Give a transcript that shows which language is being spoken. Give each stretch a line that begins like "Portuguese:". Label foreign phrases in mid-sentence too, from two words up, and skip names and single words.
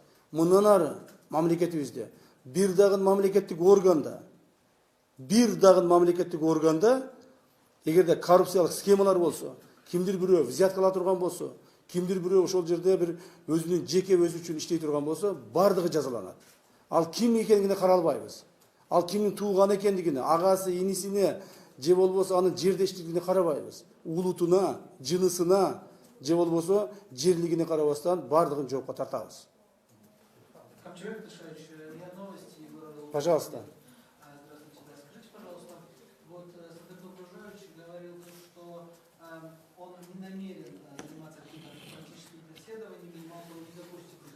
Kyrgyz: Мындан ары мамлекетибизде бир дагы мамлекеттик органда эгерде коррупциялык схемалар болсо, кимдир бирөө взятка ала турган болсо, кимдир бирөө ошол жерде бир өзүнүн жеке өзү үчүн иштей турган болсо, бардыгы жазаланат. Ал ким экендигине каралбайбыз. Ал кимдин тууганы экендигине, агасы, инисине, же болбосо анын жердештигине карабайбыз. Улутуна, жынысына, же болбосо жерлигине карабастан бардыгын жоопко тартабыз.
Russian: Ковчег Дышевич, я новости Егора. Пожалуйста. Здравствуйте, да. Скажите, пожалуйста, вот Садыр Доброжевич говорил, что он не намерен заниматься какими-то политическими преследованиями, и, мол, не допустит их.